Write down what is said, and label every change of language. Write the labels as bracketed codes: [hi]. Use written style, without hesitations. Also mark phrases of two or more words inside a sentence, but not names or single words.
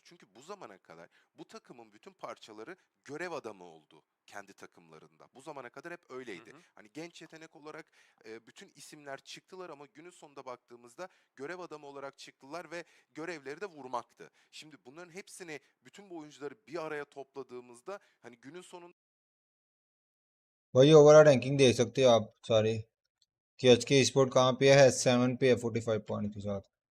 [tr] Çünkü bu zamana kadar bu takımın bütün parçaları görev adamı oldu kendi takımlarında. Bu zamana kadar hep öyleydi. Hı hı. Hani genç yetenek olarak bütün isimler çıktılar ama günün sonunda baktığımızda görev adamı olarak çıktılar ve görevleri de vurmaktı. Şimdi bunların hepsini bütün bu oyuncuları bir araya topladığımızda hani günün sonunda [hi] भाई [en] overall ranking [hi] देख सकते हो आप सारे कि एच के स्पोर्ट कहाँ पे है 7 पे है 45 पॉइंट के साथ